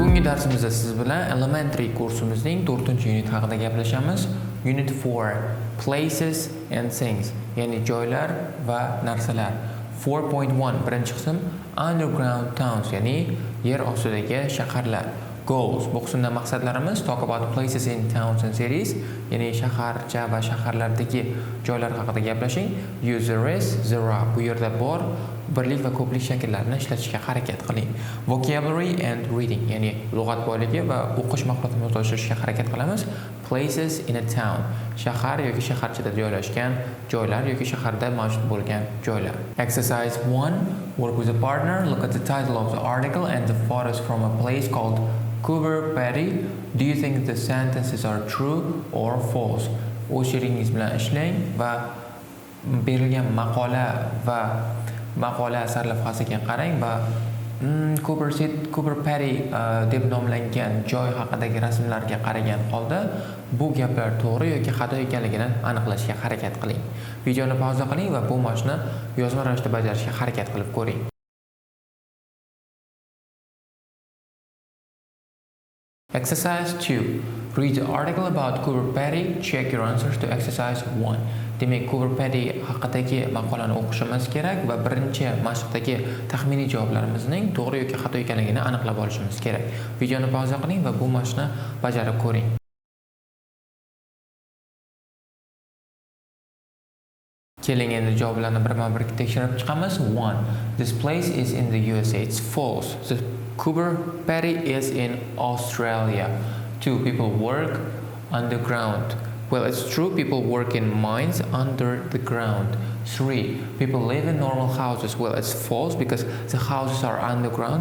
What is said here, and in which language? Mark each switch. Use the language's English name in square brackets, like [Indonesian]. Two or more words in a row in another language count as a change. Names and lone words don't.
[Uzbek] darsimizda siz bilan elementary kursimizning 4-unit haqida gaplashamiz. [English] Unit 4 places and things, [Uzbek] ya'ni joylar va narsalar. 4.1 birinchi qism [English] underground towns, [Uzbek] ya'ni yer ostidagi shaharlar. [English] Goals. [Uzbek] Bu qismda maqsadlarimiz [English] talk about places in towns and cities, [Uzbek] ya'ni shaharcha va shaharlardagi joylar haqida gaplashing. [English] Use the rest, there are. [Uzbek] Bu yerda bor, birlik va ko'plik shakllarini ishlatishga harakat qiling. [English] Vocabulary and reading, [Uzbek] ya'ni lug'at boyligi va o'qish mahoratini oshirishga harakat qilamiz. [English] Places in a town, [Uzbek] shahar yoki shaharchada joylashgan joylar yoki shaharda mavjud bo'lgan joylar. [English] Exercise 1. Work with a partner. Look at the title of the article and the photos from a place called Cooper Patty. Do you think the sentences are true or false? [Uzbek] O'z sheringiz bilan ishlang va berilgan maqola sarlavhasiga qarang va Cooper Patty deb nomlangan joy haqidagi rasmlarga qaragan holda bu gaplar to'g'ri yoki xato ekanligini aniqlashga harakat qiling. Videoni pauza qiling va bu mashqni yozma ravishda bajarishga harakat qilib ko'ring. [English] Exercise 2. Read the article about Cooper Patty. Check your answers to exercise 1. [Uzbek] Demak, Cooper Patty haqidagi maqolani o'qishimiz kerak va birinchi mashqdagi taxminiy javoblarimizning to'g'ri yoki xato ekanligini aniqlab olishimiz kerak. Videoni pauza qiling va bu mashqni bajarib ko'ring. Keling endi javoblarni birma-bir tekshirib chiqamiz. 1. [English] This place is in the USA. It's false. The Cooper Patty is in Australia. 2. People work underground. Well, it's true, people work in mines under the ground. 3. People live in normal houses. Well, it's false because the houses are underground.